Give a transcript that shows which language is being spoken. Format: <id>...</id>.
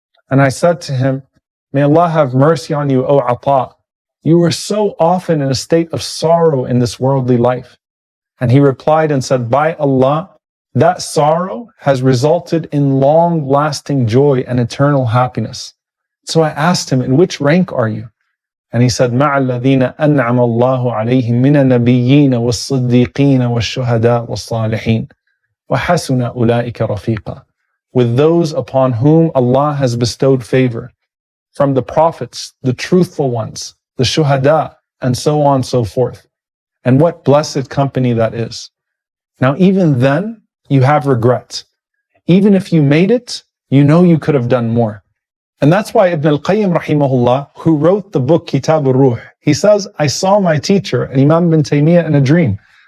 <en>And I said to him, may Allah have mercy on you, O Ata. You were so often in a state of sorrow in this worldly life. And he replied and said, by Allah, that sorrow has resulted in long-lasting joy and eternal happiness. So I asked him, in which rank are you? And he said,</en> <ar>مَعَ الَّذِينَ أَنْعَمَ اللَّهُ عَلَيْهِمْ مِنَ النَّبِيِّينَ وَالصِّدِّيقِينَ وَالشُّهَدَاءِ وَالصَّالِحِينَ وَحَسُنَ أُولَٰئِكَ رَفِيقًا.</ar> <en>With those upon whom Allah has bestowed favor, from the prophets, the truthful ones, the shuhada, and so on and so forth. And what blessed company that is. Now even then, you have regret. Even if you made it, you know you could have done more. And that's why Ibn al-Qayyim rahimahullah, who wrote the book Kitab al-Ruh, he says, I saw my teacher, Imam Ibn Taymiyyah, in a dream.</en>